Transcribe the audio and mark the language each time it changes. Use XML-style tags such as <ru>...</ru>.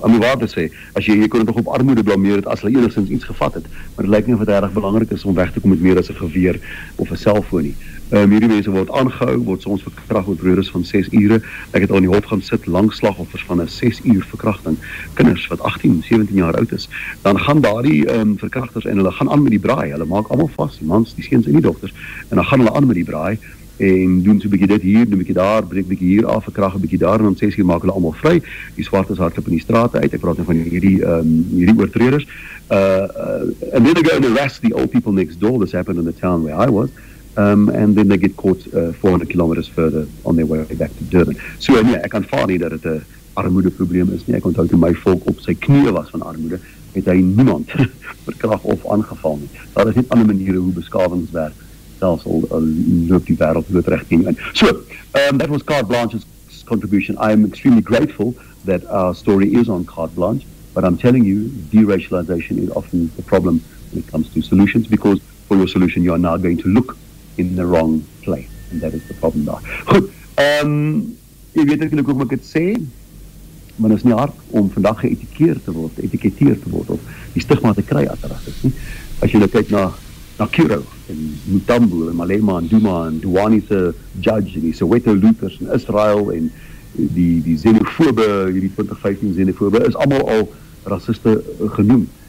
<af>Om waar te sê, as jy kon dit nog op armoede blameer het as hulle enigsins iets gevat het, maar dit lyk nie of dit regtig belangrik is om weg te kom met meer as 'n geweer of 'n selfoon nie. Hierdie mense word aangehou, word soms verkragt met periodes van 6 ure. Ek het al in die hof gaan sit, lang slagoffers van 'n 6 uur verkrachting. Kinders wat 18, 17 jaar oud is. Dan gaan daardie verkrachters en hulle gaan aan met die braai. Hulle maak almal vas, die mans, die seuns en die dogters. En dan gaan hulle aan met die braai en doen so 'n bietjie dit hier, doen 'n bietjie daar, breek 'n bietjie hier af, verkrag 'n bietjie daar en om 6 uur maak hulle almal vry. Die swartes hardloop in die strate uit. Ek praat nou van hierdie oortreders.</af> <en>And then they go and arrest the old people next door. This happened in the town where I was. And then they get caught 400 kilometers further on their way back to Durban.</en> <af>So nee, ek aanvaar nie dat dit 'n armoedeprobleem is nie. Ek onthou toe my volk op sy knieë was van armoede, het hy niemand verkragt of aangeval nie. Daar is net ander maniere hoe beskawings werk, selfs al loop die wêreld loodreg teen jou in.</af> <en>So, that was Carte Blanche's contribution. I am extremely grateful that our story is on Carte Blanche, but I'm telling you, deracialization is often the problem when it comes to solutions, because for your solution you are now going to look in the wrong place, and that is the problem daar.</en> <af>Goed, jy weet ek hoe ek dit sê, maar dit is nie hard om vandag geëtiketeerd te word, of die stigma te kry as rasis nie. As jy kyk na Kuro, en Mutambo, en Malema, en Duma, en Duani se judge, en die Soweto looters, en Israel, en die xenofobe, hierdie 2015 xenofobe, is allemaal al raciste genoem.</af>